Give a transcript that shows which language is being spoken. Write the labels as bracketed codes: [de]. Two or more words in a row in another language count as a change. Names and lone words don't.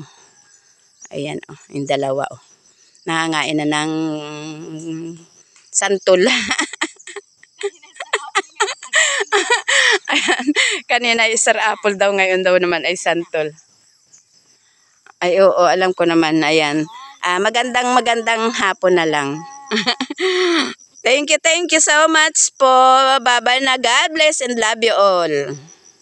[tl] Ayan yung 2 Nangangain na ng santol. Ayan. Kanina [en] star apple [tl] daw, ngayon daw naman ay santol. Ay oo, alam ko naman. Ayan. Magandang hapon na lang. [en] Thank you so much po. Bye-bye na. God bless and love you all.